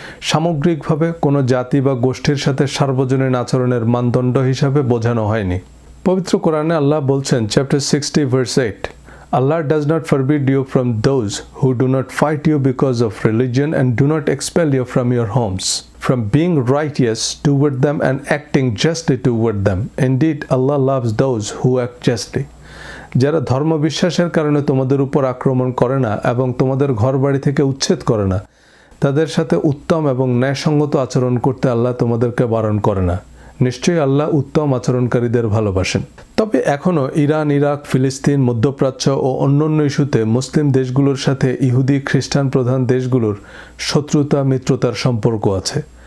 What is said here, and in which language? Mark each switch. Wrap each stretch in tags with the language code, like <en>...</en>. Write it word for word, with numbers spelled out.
<bn>সামগ্রিকভাবে কোনো জাতি বা গোষ্ঠীর সাথে সার্বজনীন আচরণের মানদণ্ড হিসাবে বোঝানো হয়নি। পবিত্র কোরআনে আল্লাহ বলছেন,</bn> <en>Chapter sixty verse eight, Allah does not forbid you from those who do not fight you because of religion and do not expel you from your homes from being righteous toward them and acting justly toward them. Indeed, Allah loves those who act justly.</en> <bn>যারা ধর্ম বিশ্বাসের কারণে তোমাদের উপর আক্রমণ করে না এবং তোমাদের ঘর বাড়ি থেকে উচ্ছেদ করে না, তাদের সাথে উত্তম এবং ন্যায়সঙ্গত আচরণ করতে আল্লাহ তোমাদেরকে বারণ করে না। নিশ্চয়ই আল্লাহ উত্তম আচরণকারীদের ভালোবাসেন। তবে এখনও ইরান, ইরাক, ফিলিস্তিন, মধ্যপ্রাচ্য ও অন্যান্য ইস্যুতে মুসলিম দেশগুলোর সাথে ইহুদি খ্রিস্টান প্রধান দেশগুলোর শত্রুতা, মিত্রতার সম্পর্ক আছে।</bn>